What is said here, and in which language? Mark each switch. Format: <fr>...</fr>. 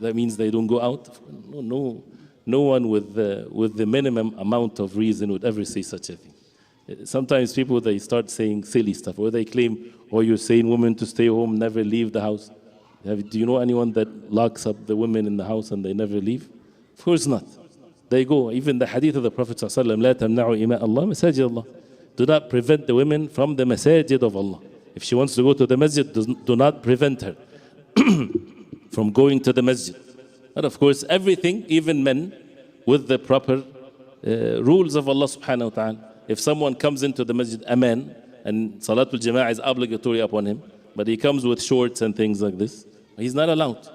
<en>That means they don't go out. No one with the minimum amount of reason would ever say such a thing. Sometimes people, they start saying silly stuff, or they claim, oh, you're saying women to stay home, never leave the house. Do you know anyone that locks up the women in the house and they never leave? Of course not. They go. Even the hadith of the Prophet ﷺ,</en> <ar>لا تمنعوا إماء الله مساجد الله.</ar> <en>Do not prevent the women from the masajid of Allah. If she wants to go to the masjid, do not prevent her from going to the masjid. And of course, everything, even men, with the proper rules of Allah subhanahu wa ta'ala. If someone comes into the masjid, a man, and Salatul Jama'ah is obligatory upon him, but he comes with shorts and things like this, he's not allowed.</en>